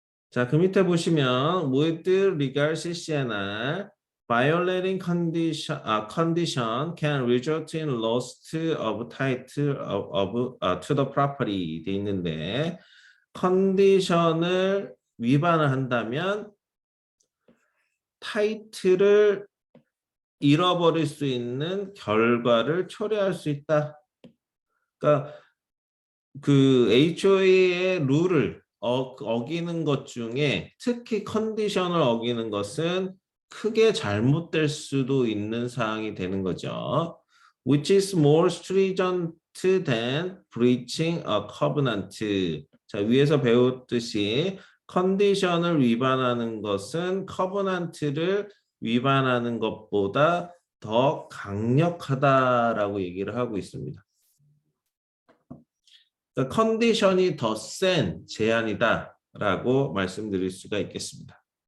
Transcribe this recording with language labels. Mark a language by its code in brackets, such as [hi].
[ko] 자, 그 밑에 보시면 [en] with regard CCNR violating condition can result in loss of title to the property [ko] 돼 있는데 컨디션을 위반을 한다면 타이틀을 잃어버릴 수 있는 결과를 초래할 수 있다. 그러니까 그 HOA의 룰을 어기는 것 중에 특히 컨디션을 어기는 것은 크게 잘못될 수도 있는 사항이 되는 거죠. [en] Which is more stringent than breaching a covenant. [ko] 자, 위에서 배웠듯이 컨디션을 위반하는 것은 커버넌트를 위반하는 것보다 더 강력하다라고 얘기를 하고 있습니다. 그러니까 컨디션이 더 센 제한이다라고 말씀드릴 수가 있겠습니다.